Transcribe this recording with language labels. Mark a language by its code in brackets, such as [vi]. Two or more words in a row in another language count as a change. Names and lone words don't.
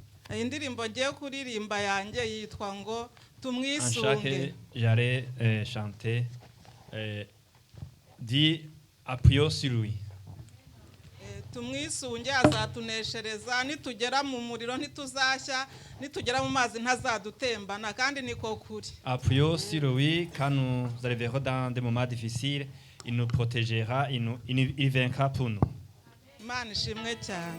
[rw] indirimbo ngiye kuririmba yanjye yitwa ngo tumwisunge. [fr] J'allais chanter dit appuyons sur lui. [rw] Tumwisunge azatuneshereza, nitugera mu muriro ntituzashya, nitugera mu mazi ntazadutembana, kandi niko kuri. [fr] Appuyons sur lui quand nous arriverons dans des moments difficiles, il nous protégera, il vaincra pour nous. [rw] Imana ishimwe cyane.